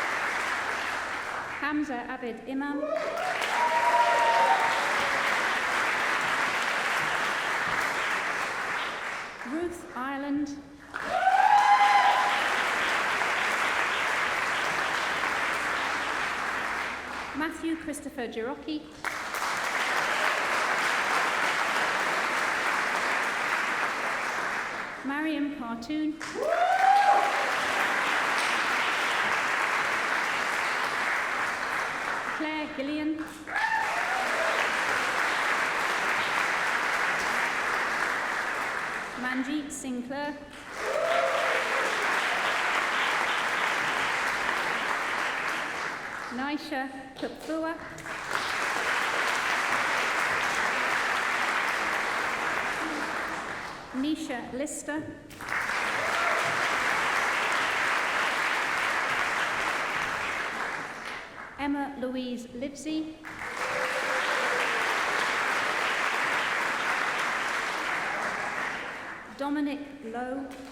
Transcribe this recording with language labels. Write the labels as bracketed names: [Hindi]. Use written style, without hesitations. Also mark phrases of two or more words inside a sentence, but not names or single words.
[English] Hamza Abed Imam, Ireland. Matthew Christopher Girocchi. Mariam Khartoon. Claire Gillian. Manjeet Sinclair. Naisha Kupfua. Nisha Lister. Emma Louise Livesey. Dominic Lowe.